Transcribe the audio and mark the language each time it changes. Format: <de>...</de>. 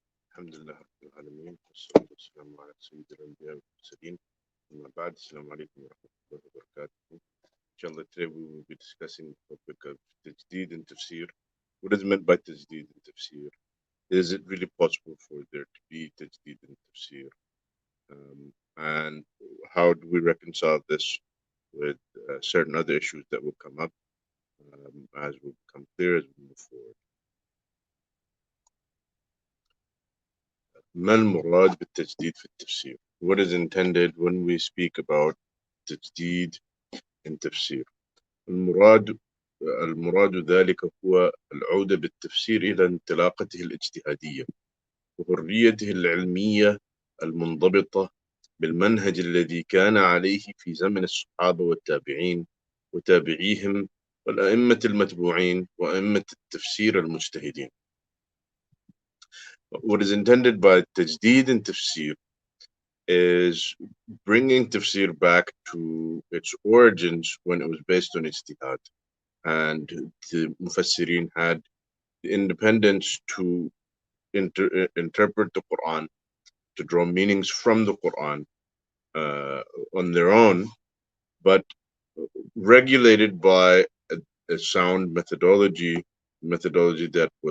<ar>الحمد لله رب العالمين والصلاة والسلام على سيد الأنبياء والمرسلين. أما بعد, السلام عليكم ورحمة الله وبركاته.</ar> <en>Inshallah, today we will be discussing the topic of Tajdid and Tafsir. What is meant by Tajdid and Tafsir? Is it really possible for there to be Tajdid and Tafsir? And how do we reconcile this with certain other issues that will come up as we become clear as we move forward?</en> <ar>ما المراد بالتجديد في التفسير?</ar> <en>What is intended when we speak about تجديد in تفسير؟</en> <ar>المراد ذلك هو العودة بالتفسير إلى انطلاقته الاجتهادية وحريته العلمية المنضبطة بالمنهج الذي كان عليه في زمن الصحابة والتابعين وتابعيهم والأئمة المتبوعين وأئمة التفسير المجتهدين.</ar> <en>What is intended by Tajdid and Tafsir is bringing Tafsir back to its origins when it was based on ijtihad. And the Mufassirin had the independence to interpret the Qur'an, to draw meanings from the Qur'an on their own, but regulated by a sound methodology that</en>